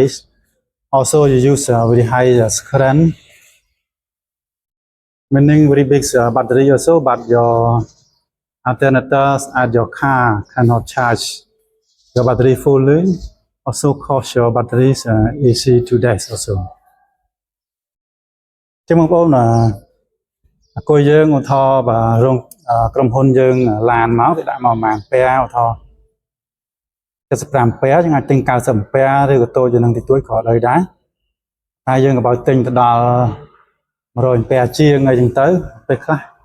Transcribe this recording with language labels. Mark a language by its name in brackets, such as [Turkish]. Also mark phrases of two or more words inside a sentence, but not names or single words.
[English] Also, you use very high current, meaning very big battery also, but your alternators at your car cannot charge your battery fully. Also, cause your batteries easy to death also. [Khmer] ចឹងបងប្អូនអគុយយើងឧទាហរណ៍បើរោងក្រុមហ៊ុនយើងឡានមកគេដាក់មកប្រហែលពេឧទាហរណ៍75ពេយើងអាចទិញ90ពេឬក៏តូចជាងនឹងតិចតួចក៏ដោយដែរតែយើងក៏បើទិញទៅដល់100ពេជាងអីចឹងទៅពេលខ្លះ